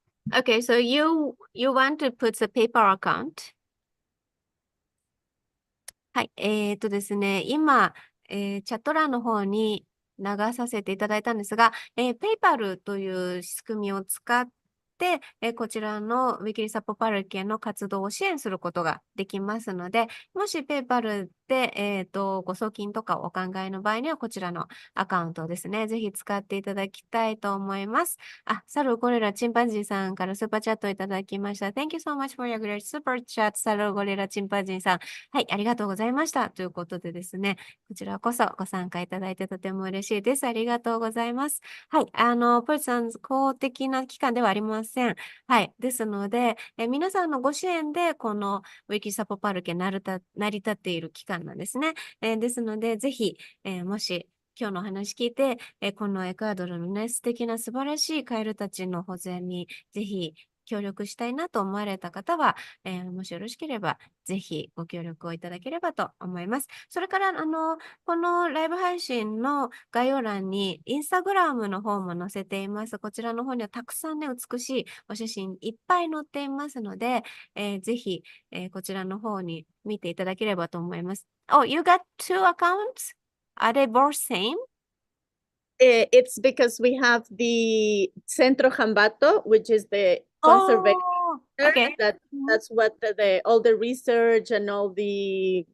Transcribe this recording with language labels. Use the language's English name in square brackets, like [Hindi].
[English] Okay, so you want to put the PayPal account? [Japanese] はい、ですね、今、チャット欄の方に流させていただいたんですが、ペイパルという仕組みを使って、こちらのウィキリサポパルケの活動を支援することができますので、もしペイパルで、ご送金とかお考えの場合には、こちらのアカウントをですね、ぜひ使っていただきたいと思います。サルゴリラチンパンジーさんからスーパーチャットをいただきました。 [English] Thank you so much for your great super chat, サルゴリラチンパンジーさん。 [Japanese] はい、ありがとうございました。ということでですね、こちらこそご参加いただいてとても嬉しいです。ありがとうございます。はい、ポリさん、公的な機関ではありません。はい。ですので、皆さんのご支援で、このウィキサポパルケ成り立っている機関なんですね。ですので、ぜひ、もし、今日の話聞いて、このエクアドルのね、素敵な素晴らしいカエルたちの保全に、ぜひ協力したいなと思われた方は、もしよろしければ、ぜひご協力をいただければと思います。それから、このライブ配信の概要欄に、インスタグラムの方も載せています。こちらの方にはたくさんね、美しいお写真いっぱい載っていますので、ぜひ、こちらの方に見ていただければと思います。 [English] Oh, you got two accounts? Are they both same? It's because we have the Centro Jambato, which is the conservation. Oh, okay. That's what all the research and all the